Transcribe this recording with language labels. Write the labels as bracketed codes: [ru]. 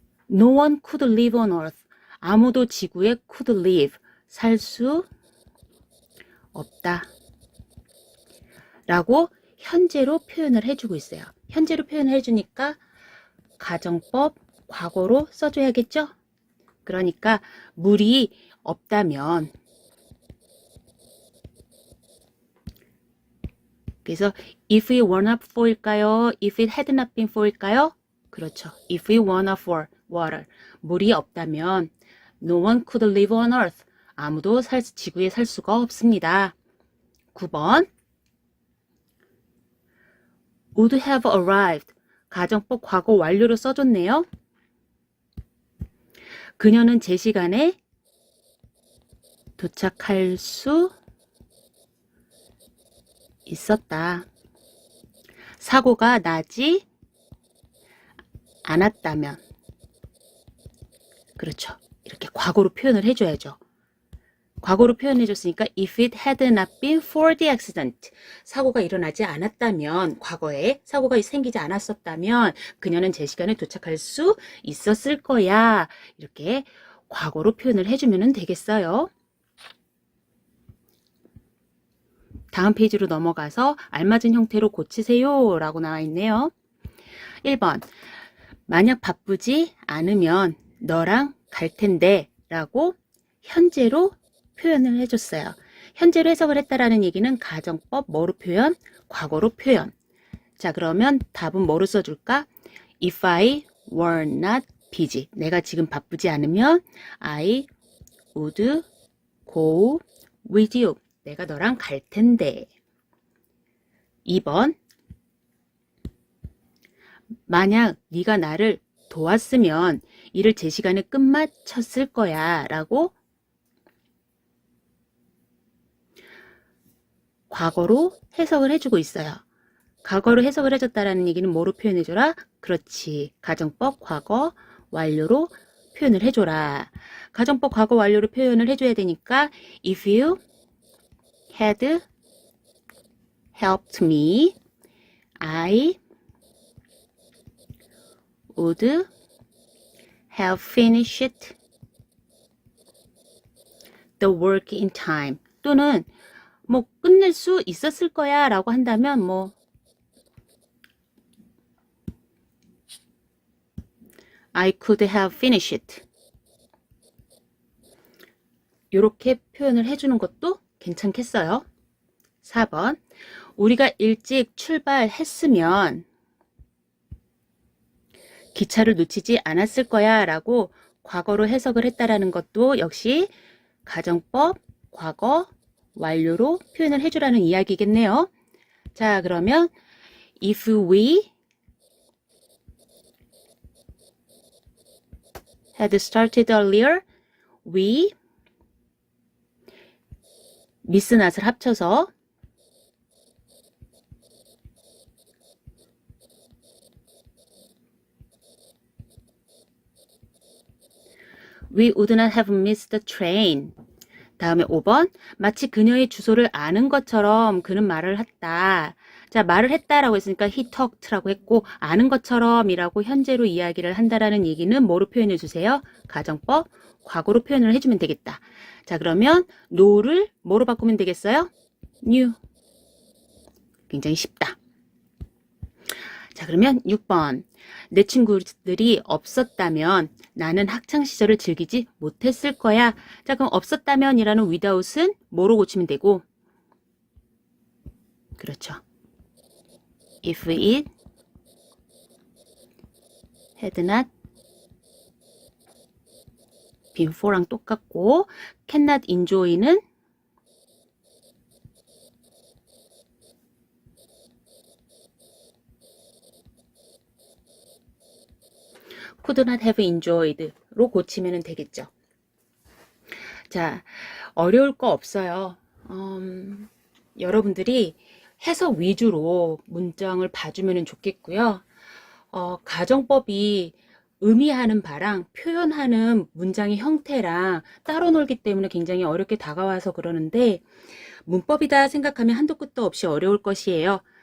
[en] No one could live on earth. [ko] 아무도 지구에 [en] could live. [ko] 살 수 없다. 라고 현재로 표현을 해주고 있어요. 현재로 표현을 해주니까 가정법 과거로 써줘야겠죠? 그러니까 물이 없다면 그래서 [en] if it were not for일까요? If it had not been for일까요? [ko] 그렇죠. [en] If it were not for water. [ko] 물이 없다면 [en] no one could live on earth. [ko] 아무도 지구에 살 수가 없습니다. 9번. [en] would have arrived. [ko] 가정법 과거 완료로 써줬네요. 그녀는 제 시간에 도착할 수 있었다. 사고가 나지 않았다면. 그렇죠. 이렇게 과거로 표현을 해줘야죠. 과거로 표현해줬으니까 [en] if it had not been for the accident. [ko] 사고가 일어나지 않았다면, 과거에 사고가 생기지 않았었다면 그녀는 제 시간에 도착할 수 있었을 거야. 이렇게 과거로 표현을 해주면 되겠어요. 다음 페이지로 넘어가서 알맞은 형태로 고치세요 라고 나와 있네요. 1번. 만약 바쁘지 않으면 너랑 갈 텐데 라고 현재로 표현을 해줬어요. 현재로 해석을 했다라는 얘기는 가정법 뭐로 표현? 과거로 표현. 자, 그러면 답은 뭐로 써줄까? [en] If I were not busy. [ko] 내가 지금 바쁘지 않으면 [en] I would go with you. [ko] 내가 너랑 갈 텐데. 2번. 만약 네가 나를 도왔으면 일을 제 시간에 끝마쳤을 거야 라고 과거로 해석을 해주고 있어요. 과거로 해석을 해줬다라는 얘기는 뭐로 표현해줘라? 그렇지. 가정법 과거 완료로 표현을 해줘라. 가정법 과거 완료로 표현을 해줘야 되니까 [en] if you had helped me, I would have finished the work in time. [ko] 또는 뭐 끝낼 수 있었을 거야 라고 한다면 뭐 [en] I could have finished it. [ko] 이렇게 표현을 해주는 것도 괜찮겠어요. 4번. 우리가 일찍 출발했으면 기차를 놓치지 않았을 거야 라고 과거로 해석을 했다라는 것도 역시 가정법 과거 완료로 표현을 해주라는 이야기겠네요. 자, 그러면 [en] if we had started earlier, we miss not을 합쳐서 we would not have missed the train. [ko] 다음에 5번. 마치 그녀의 주소를 아는 것처럼 그는 말을 했다. 자, 말을 했다라고 했으니까 [en] he talked [ko] 라고 했고 아는 것처럼이라고 현재로 이야기를 한다라는 얘기는 뭐로 표현해 주세요? 가정법 과거로 표현을 해주면 되겠다. 자, 그러면 know를 뭐로 바꾸면 되겠어요? knew. 굉장히 쉽다. 자, 그러면 6번. 내 친구들이 없었다면 나는 학창시절을 즐기지 못했을 거야. 자, 그럼 없었다면 이라는 without은 뭐로 고치면 되고? 그렇죠. [en] if it had not been for랑 똑같고 cannot enjoy는 could not have enjoyed로 [ko] 고치면 되겠죠. 자, 어려울 거 없어요. 여러분들이 해석 위주로 문장을 봐주면 좋겠고요. 가정법이 의미하는 바랑 표현하는 문장의 형태랑 따로 놀기 때문에 굉장히 어렵게 다가와서 그러는데 문법이다 생각하면 한도 끝도 없이 어려울 것이에요.